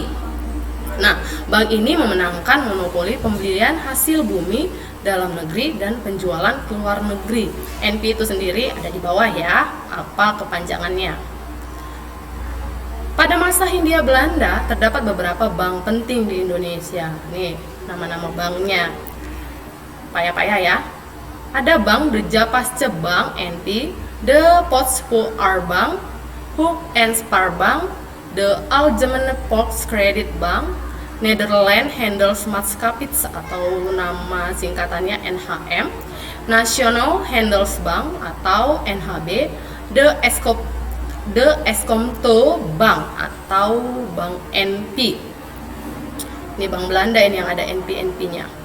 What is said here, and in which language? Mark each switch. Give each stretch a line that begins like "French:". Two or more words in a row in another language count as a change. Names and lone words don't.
Indonesian: Nah, bank ini memenangkan monopoli pembelian hasil bumi dalam negeri, dan penjualan ke luar negeri. NP itu sendiri ada di bawah ya, apa kepanjangannya. Pada masa Hindia Belanda terdapat beberapa bank penting di Indonesia. Nih, nama-nama banknya. Payah-payah ya. Ada Bank de Japasche Bank NP, de Postspar Bank, Hoek en Spaar Bank, de Algemene Volkskrediet Bank, Nederland Handelsmaatschappij atau nama singkatannya NHM, National Handelsbank atau NHB, de Eskomto Bank atau Bank NP. Ini bank Belanda ini yang ada NP-NP-nya.